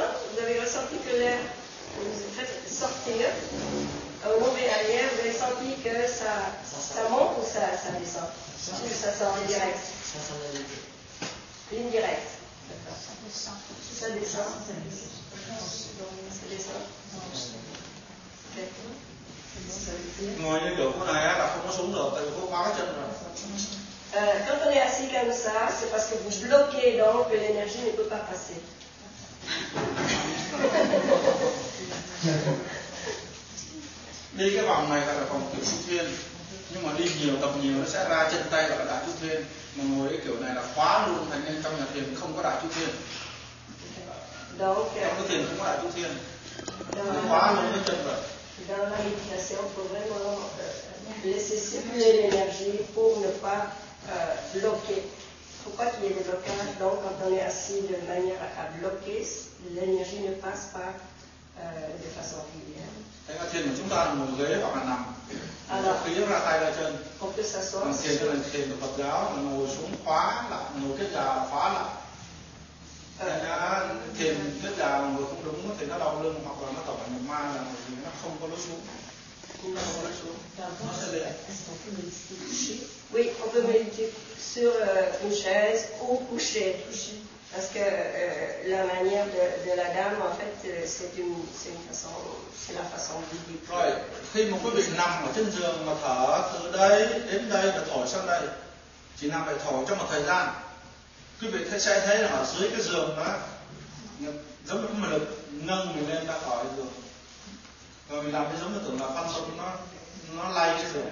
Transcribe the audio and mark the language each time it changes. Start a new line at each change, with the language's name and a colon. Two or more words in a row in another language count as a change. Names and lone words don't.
French: Vous avez ressenti que l'air que vous faites sortir au nombril arrière, vous avez senti que ça monte ou ça descend? Ou ça sort direct? Ça sort Ligne directe. Ça descend. Ça descend. Ça descend.
Vietnamese: ngồi như kiểu cô này là không có xuống được tại vì cô khóa cái chân rồi.
French: Quand on est assis comme ça, c'est parce que vous bloquez donc que l'énergie ne peut pas passer.
Vietnamese: Đi cái vòng này là vòng kiểu chu thiên, nhưng mà đi nhiều tập nhiều nó sẽ ra chân tay gọi là đại chu thiên. Mà ngồi cái kiểu này là khóa luôn, thành nên trong nhà thiền không có đại chu thiên.
French: Donc,
Vietnamese: trong cái thiền không có đại chu thiên, khóa luôn cái chân rồi.
French: Dans la méditation, il faut vraiment laisser circuler l'énergie pour ne pas bloquer. Il ne faut pas qu'il y ait des blocages. Donc, quand on est assis de manière à bloquer, l'énergie ne passe pas de façon régulière.
Vietnamese: Cái thiền của chúng ta là ngồi ghế hoặc là nằm. Khí ra tay ra chân.
French: On peut s'asseoir.
Vietnamese: Còn thiền là thiền của Phật giáo là ngồi xuống khóa lại, ngồi kết già khóa lại. Thiền kết già là ngồi không đúng thì nó đau lưng hoặc là nó tập thành một ma là vì nó không có lối xuống. Nó không có lối xuống. Nó sẽ lên.
French: Oui, on peut méditer sur une chaise ou couché. Parce que la manière de la dame, en fait, c'est la façon biblique.
Vietnamese: Rồi, khi một quý vị nằm ở trên giường mà thở từ đây đến đây và thổi sang đây, chỉ nằm phải thổi trong một thời gian, quý vị sẽ thấy là ở dưới cái giường đó giống như một lực nâng mình lên ra khỏi giường. Rồi mình làm cái giống như tưởng là phân tâm nó lay cái giường.